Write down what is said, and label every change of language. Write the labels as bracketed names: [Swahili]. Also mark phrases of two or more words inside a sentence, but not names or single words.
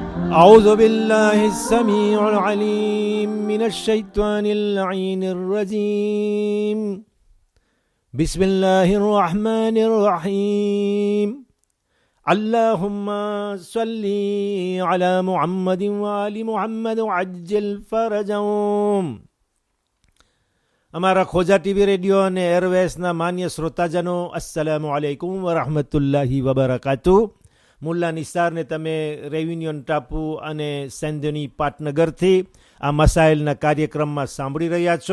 [Arabic] أعوذ بالله السميع العليم من الشيطان اللعين الرجيم بسم الله الرحمن الرحيم اللهم صل على محمد وآل محمد وعجل فرجهم. [Gujarati] અમારા ખોજા ટીવી રેડિયો અને એરવેસના માન્ય શ્રોતાજનો, [Arabic] السلام عليكم ورحمة الله وبركاته. [Gujarati] મુલ્લા નિસારને તમે રેયુનિયન ટાપુ અને સેન્ધની પાટનગરથી આ મસાઇલના કાર્યક્રમમાં સાંભળી રહ્યા છો.